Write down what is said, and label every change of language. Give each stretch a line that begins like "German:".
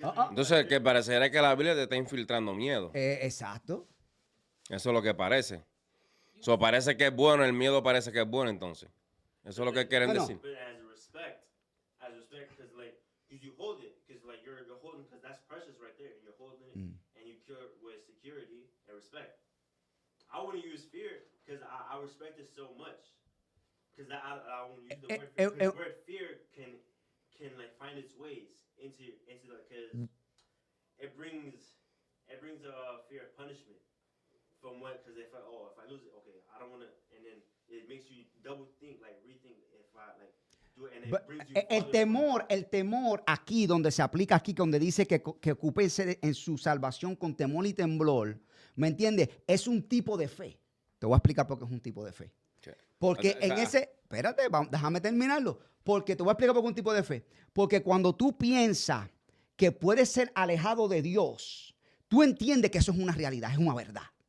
Spanish: Entonces, que pareciera que la Biblia te está infiltrando miedo. Exacto. Eso es lo que parece. So, parece que es bueno, el miedo parece que es bueno entonces. Eso es lo que quieren Bueno. decir.
English: But as respect, because like, you hold it, because like you're holding, because that's precious right there, and you're holding it, and you cure it with security and respect. I wouldn't use fear because I respect it so much. Because I won't use the word fear. 'Cause the word fear can like find its ways into like, because it brings fear of punishment. From what? Because if I lose it, okay, I don't want to, and then it makes you double think, like rethink if I like do it, and it brings you.
Spanish: El temor aquí, donde se aplica aquí, donde dice que ocúpense en su salvación con temor y temblor, ¿me entiendes? Es un tipo de fe. Te voy a explicar por qué es un tipo de fe. Porque en ese, espérate, déjame terminarlo. Porque te voy a explicar por qué es un tipo de fe. Porque cuando tú piensas que puedes ser alejado de Dios, tú entiendes que eso es una realidad, es una verdad.